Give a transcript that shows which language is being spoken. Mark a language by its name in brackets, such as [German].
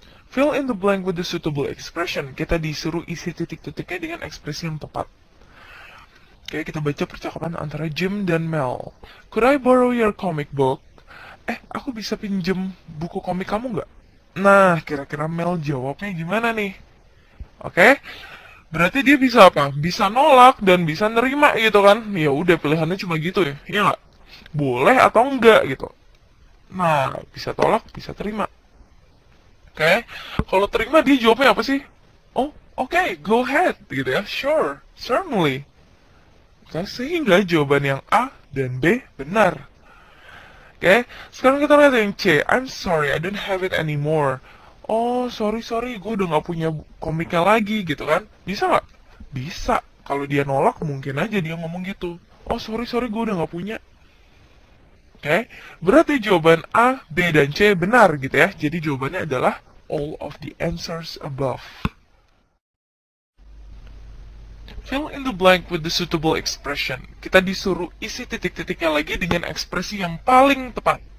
[English] Fill in the blank with the suitable expression. [Indonesian] Kita disuruh isi titik-titiknya dengan ekspresi yang tepat. Oke, kita baca percakapan antara Jim dan Mel. [English] Could I borrow your comic book? [Indonesian] Aku bisa pinjem buku komik kamu nggak? Nah, kira-kira Mel jawabnya gimana nih? Oke, berarti dia bisa apa? Bisa nolak dan bisa nerima gitu kan? Ya udah pilihannya cuma gitu ya, iya nggak? Boleh atau enggak gitu. Nah, bisa tolak, bisa terima. Oke, kalau terima dia jawabnya apa sih? [English] Oh, oke, go ahead, gitu ya. Sure, certainly. [Indonesian] Oke, sehingga jawaban yang A dan B benar. Oke, sekarang kita lihat yang C. [English] I'm sorry, I don't have it anymore. [Indonesian] Oh, sorry, gue udah nggak punya komiknya lagi, gitu kan? Bisa nggak? Bisa. Kalau dia nolak, mungkin aja dia ngomong gitu. Oh, sorry, gue udah nggak punya. Oke, berarti jawaban A, B, dan C benar gitu ya. Jadi jawabannya adalah [English] all of the answers above. Fill in the blank with the suitable expression. [Indonesian] Kita disuruh isi titik-titiknya lagi dengan ekspresi yang paling tepat.